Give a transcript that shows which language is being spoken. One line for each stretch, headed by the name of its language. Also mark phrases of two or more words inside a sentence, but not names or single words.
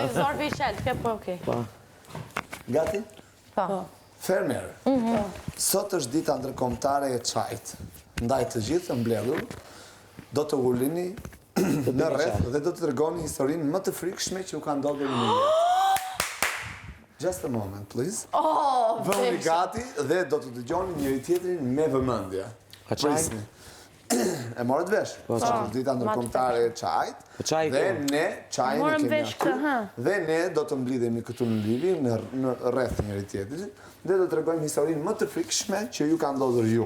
Albanian: Zarfi i qelë, ke po okej. Gati? Po. Fermer. Sot është dita ndërkombëtare e çajit. Ndaj të gjithë të mbledhur, do të ulini në rreth dhe do të tregoni historinë më të frikshme që u ka ndodhur në jetë.
English: Just a moment, please.
Albanian: Vëni gati dhe do të dëgjoni njëri tjetrin me vëmendje. Prisni. E morët vesh? Sot është dita ndërkombëtare e çajit. Dhe ne çajin e kemi aty. Dhe ne do të mblidhemi këtu në Lili në rreth njëri tjetrit dhe do të tregojmë historinë më të frikshme që ju ka ndodhur ju.